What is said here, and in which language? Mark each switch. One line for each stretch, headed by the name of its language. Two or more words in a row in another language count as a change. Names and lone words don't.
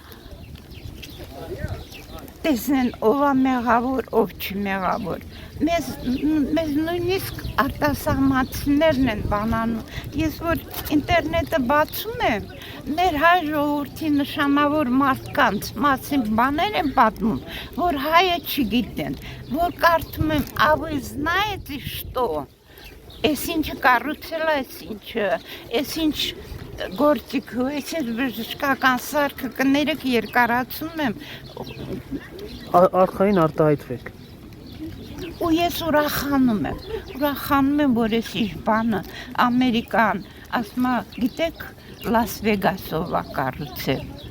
Armenian: տեսնեն ով է մեղավոր, ով չի մեղավոր, մեզ նույնիսկ արտասահմանցիներն են բանանում, ես որ ինտերնետը բացում եմ, մեր հայ ժողովրդի նշանավոր մարդկանց մասին բաներ են պատմում, որ հայը չգիտեն, որ կարդում եմ,
Russian: а вы знаете что?
Armenian: Էս ինչը կառուցել է, էս ինչ գործիք, էս բժշկական սարքը կներեք երկարացում եմ, Արխային արտահայտվեք։ ու ես ուրախանում եմ, որ էս ինչ բանը Ամերիկան, ասում է, գիտեք, Լաս Վեգասով է կառուցել,